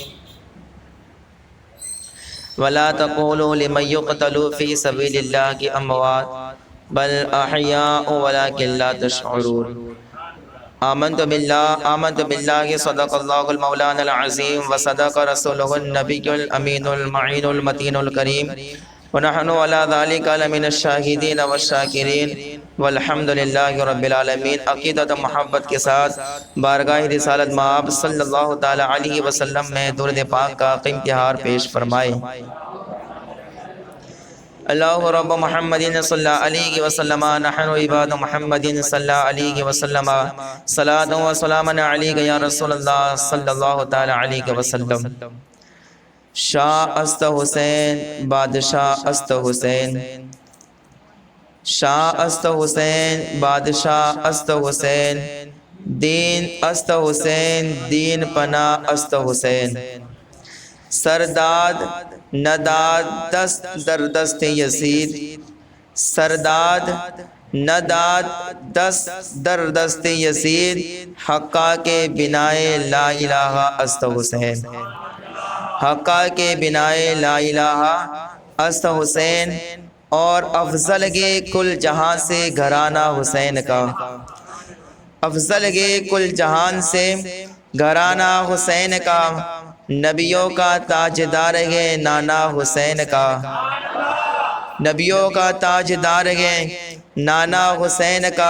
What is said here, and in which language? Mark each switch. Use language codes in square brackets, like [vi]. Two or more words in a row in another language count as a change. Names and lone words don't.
[ar] ولا تقولوا لمن يقتل في سبيل الله اموات بل احیاء ولكن لا تشعرون۔ آمنت باللہ صدق اللہ المولانا العظیم وصدق رسولہ النبی الامین المعین المتین الکریم، ونحن علی ذلک لمن الشاہدین والشاکرین والحمد للہ رب العالمین۔ [ur] عقیدت محبت کے ساتھ بارگاہ رسالت مآب صلی اللہ تعالی علیہ وسلم میں درود پاک کا قیمتی ہار پیش فرمائے۔ [ar] اللہ رب محمد صلی اللہ علیہ وسلم، نحن عباد محمد صلی اللہ علیہ وسلم، صلاۃ و سلام علیک یا رسول اللہ صلی اللہ تعالی علیہ وسلم۔ [fa] شاہ است حسین بادشاہ است حسین، شاہ است حسین بادشاہ است حسین، دین است حسین دین پناہ است حسین۔ سرداد نداد دست در دست یزید، سرداد نداد دست در دست یزید، حقا کے بنائے لا الہ است حسین، حقا کے بنائے لا الہ است حسین۔ [ur] اور افضل گے کل جہاں سے گھرانہ حسین کا، افضل گے کل جہان سے گھرانہ حسین کا، نبیوں کا تاجدار ہے نانا حسین کا، نبیوں کا تاجدار ہے نانا حسین کا۔